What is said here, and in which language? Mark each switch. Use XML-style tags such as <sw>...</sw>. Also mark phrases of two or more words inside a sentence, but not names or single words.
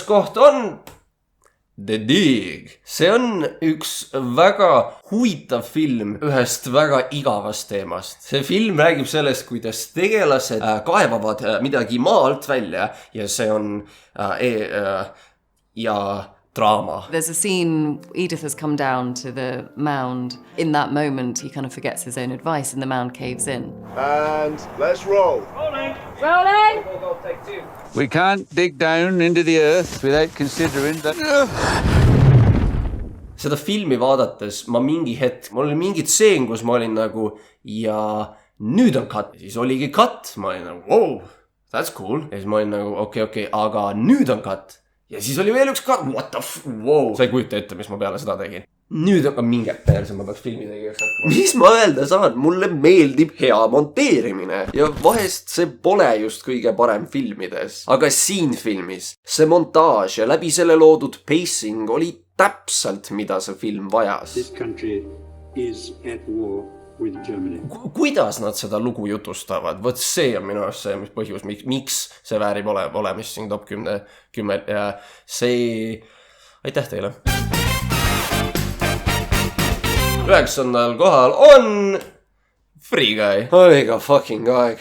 <et>koht on The Dig. See on üks väga huvitav film ühest väga igavast teemast. See film räägib sellest, kuidas tegelased kaevavad midagi maa alt välja ja see on ja draama.</et> <en>There's a scene, Edith has come down to the mound. In that moment, he kind of forgets his own advice and the mound caves in. And let's roll. Rolling! Take two. We can't dig down into the earth without considering that...</en> <et>Seda filmi vaadates ma mingi hetk, mul oli mingi tseen, kus ma olin nagu ja nüüd on cut. Siis oligi cut, ma olin nagu</et> <en>wow, that's cool.</en> <et>Ja siis ma olin nagu okei, aga nüüd on cut. Ja siis oli veel üks cut,</et> <en>what the wow.</en> <et>Sa ei kujuta ette, mis ma peale seda tegin. Nüüd on ka mingi perse, ma peaks filmi tegijaks hakkama. Mis ma öelda saan? Mulle meeldib hea monteerimine. Ja vahest see pole just kõige parem filmides. Aga siin filmis see montaaž ja läbi selle loodud pacing oli täpselt, mida see film vajas.</et> <en>This country is at war with Germany.</en> <et>Kuidas nad seda lugu jutustavad? Võt see on minu arust see, mis põhjus, miks see väärib olemist siin top 10 ja see... Aitäh teile! 9. kohal on Free Guy. Oiga fucking aeg.</et>